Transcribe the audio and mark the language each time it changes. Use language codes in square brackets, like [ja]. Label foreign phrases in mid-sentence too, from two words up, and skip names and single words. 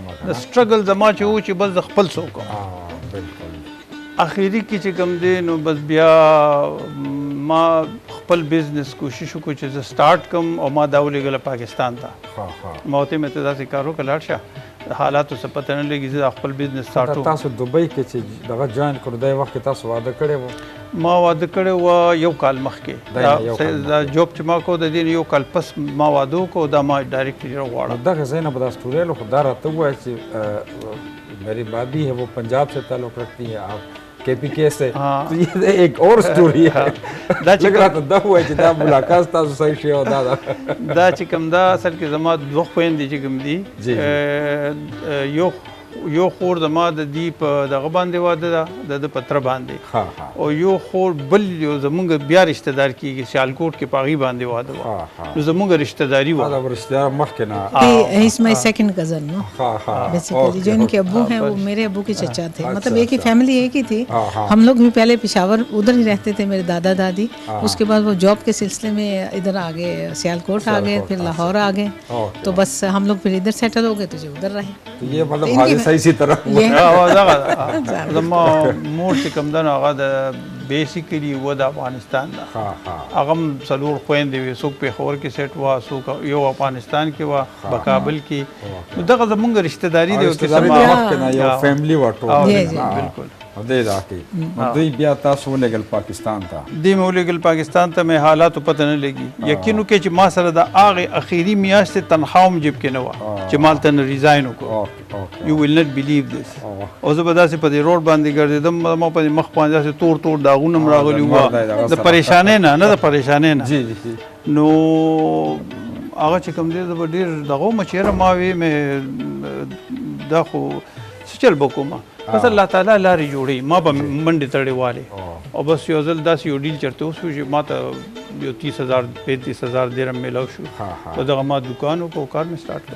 [ps] د سټرګل زما چې و چې بس زه خپل څه وکړم اخري کې چې کوم دی نو بس بیا ما خپل بزنس کوشش وکړو چې زه سٹارټ کم او ما دا ولېږله پاکستان ته ما ورته مې ته داسې کار وکړه لاړ شه د حالاتو څه پته نه لګي زه خپل بزنس سٹارټ وکړم تاسو دوبۍ کې چې دغه جوین کړو دی وخت کې تاسو واده کړی و ما واده کړی و یو کال مخکې دا جوب چې ما کو د دې یو کال پس ما واده وکړو دا ما ډایرکټلی غواړم دغه ځای نه به دا سټوري له خو دا راته ووایه چې [ur] میری بابی ہے وہ پنجاب سے تعلق رکھتی ہے آپ کے پی کے سے تو یہ ایک اور سٹوری ہے لگ رہا تھا [ps] دا ہوا چې دا ملاقات تاسو صحیح شی او دا چې کوم دا اصل کې زما دوه خویندې چې کوم دي یو خور زما د دې په دغه باندې واده ده د په تره باندې او یو خور بل یو زمونږ بیا رشته دار کېږي سیالکوټ کې په هغې باندې واده وه نو زمونږ رشته داري وه رشته دار مخکې نه [en] is my second cousin no basically [ur] جو ان کے ابو ہیں وہ میرے ابو کے چچا تھے مطلب ایک ہی فیملی ایک ہی تھی ہم لوگ بھی پہلے پشاور ادھر ہی رہتے تھے میرے دادا دادی اس کے بعد وہ جاب کے سلسلے میں ادھر آ گئے سیالکوٹ آ گئے پھر لاہور آ گئے تو بس ہم لوگ پھر ادھر سیٹل ہو گئے تو جو ادھر رہے تو یہ مطلب صحیح سی طرح [ps] زما مور چې کوم ده نو هغه د بیسیکلي و د افغانستان ده هغه هم څلور خویندې وې څوک پېښور کې سیټ وه څوک یو افغانستان کې وه په کابل کې نو دغه زمونږ رشته داري دی یو فیملی وه ټول بالکل دې دا کې دوی بیا تاسو ولېږل پاکستان ته دې مې ولېږل پاکستان ته مې حالاتو پته نه لګي یقین وکړئ چې ما سره د هغې اخري میاشتې تنخوا هم جیب کې نه وه چې ما هلته نه ریزاین وکړو [en] you will not believe this [ps] او زه به داسې په دې روډ باندې ګرځېدم ما په دې مخ باندې داسې تور داغونه هم راغلي وه د پریشانۍ نه د پریشانۍ نه نو هغه چې کوم دی زه به ډېر دغه وم چې یاره ما وې مې دا خو څه چل به کومه بس الله تعالی لارې جوړوي ما به منډې تړې والې او بس یو ځل داسې یو ډیل چېرته وشو چې ما ته یو 30,000 درهم میلاو شو په دغه ما دوکان وکړو کار مې سټارټ کړ